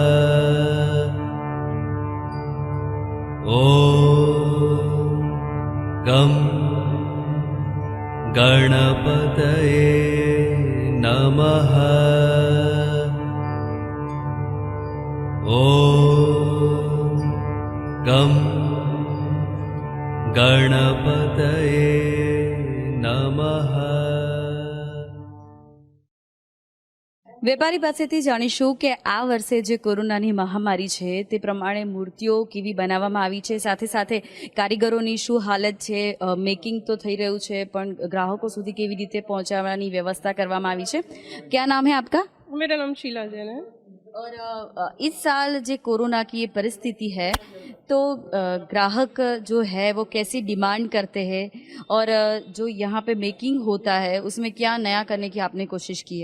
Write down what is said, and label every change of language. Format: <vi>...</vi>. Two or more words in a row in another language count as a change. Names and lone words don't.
<sa>ॐ गं गणपतये नमः। ॐ गं गणपतये नमः।</sa> <gu>વેપારી પાસેથી જાણીશું કે આ વર્ષે જે કોરોનાની મહામારી છે તે પ્રમાણે મૂર્તિઓ કેવી બનાવવામાં આવી છે, સાથે સાથે કારીગરોની શું હાલત છે, મેકિંગ તો થઈ રહ્યું છે પણ ગ્રાહકો સુધી કેવી રીતે પહોંચાડવાની વ્યવસ્થા કરવામાં આવી છે।</gu> <hi>क्या नाम है आपका? मेरा नाम शीला जैन है। और इस साल जो कोरोना की ये परिस्थिति है तो ग्राहक जो है वो कैसी डिमांड करते हैं और जो यहाँ पे मेकिंग होता है उसमें क्या नया करने की आपने कोशिश की है?</hi>